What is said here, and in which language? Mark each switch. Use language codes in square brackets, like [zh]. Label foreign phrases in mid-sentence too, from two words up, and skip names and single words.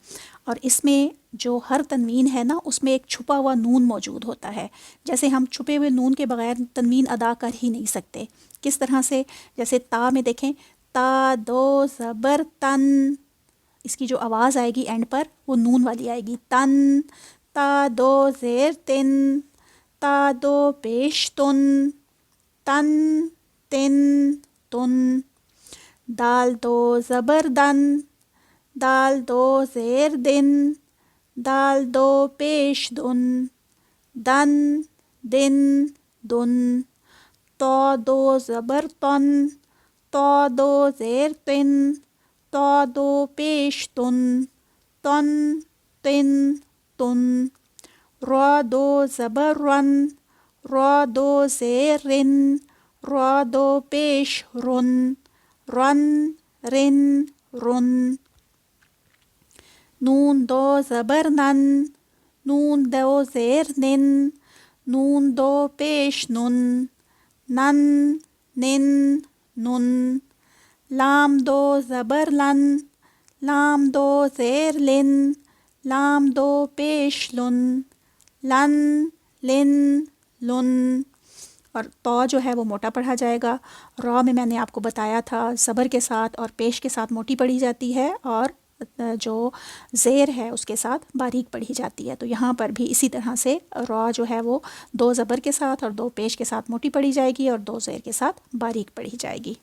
[ur] اور اس میں جو ہر تنوین ہے نا، اس میں ایک چھپا ہوا نون موجود ہوتا ہے۔ جیسے ہم چھپے ہوئے نون کے بغیر تنوین ادا کر ہی نہیں سکتے۔ کس طرح سے؟ جیسے تا میں دیکھیں، تا دو زبر تن، اس کی جو آواز آئے گی اینڈ پر وہ نون والی آئے گی، تن۔ تا دو زیر تن، تا دو پیش تن، تن تن تن۔ دال دو زبر دن، دال دو زیر دن، دال دو پیش دن، دن دن دن۔ تو دو زبر تن، تو دو زیر تن، تو دو پیش تن، تن تن تن۔ را دو زبر رن، را دو زیر رن، را دو پیش رن، رن رن رن۔ نون دو زبر نن، نون دو زیر نن، نون دو پیش نن، نن نن نن۔ لام دو زبر لن، لام دو زیر لن، لام دو پیش لن، لن لن لن۔ اور تو جو ہے وہ موٹا پڑھا جائے گا۔ را میں نے آپ کو بتایا تھا زبر کے ساتھ اور پیش کے ساتھ موٹی پڑھی جاتی ہے، اور جو زیر ہے اس کے ساتھ باریک پڑھی جاتی ہے۔ تو یہاں پر بھی اسی طرح سے را جو ہے وہ دو زبر کے ساتھ اور دو پیش کے ساتھ موٹی پڑھی جائے گی، اور دو زیر کے ساتھ باریک پڑھی جائے گی۔